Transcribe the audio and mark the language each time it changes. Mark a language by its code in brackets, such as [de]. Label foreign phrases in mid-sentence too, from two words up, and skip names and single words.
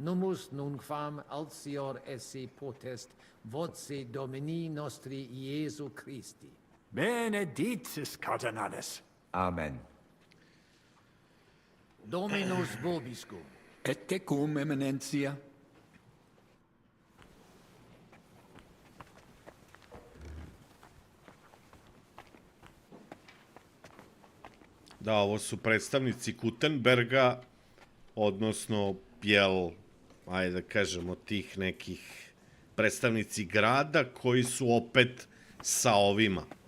[la] numus nunquam altior esse potest voce Domini nostri Iesu Christi. Benedictus, Cardinalis. Amen. Dominus vobiscum. Et tecum, Eminentia. [sr] Da, ovo su predstavnici Gutenberga, odnosno, ajde da kažemo, tih nekih predstavnici grada koji su opet sa ovima,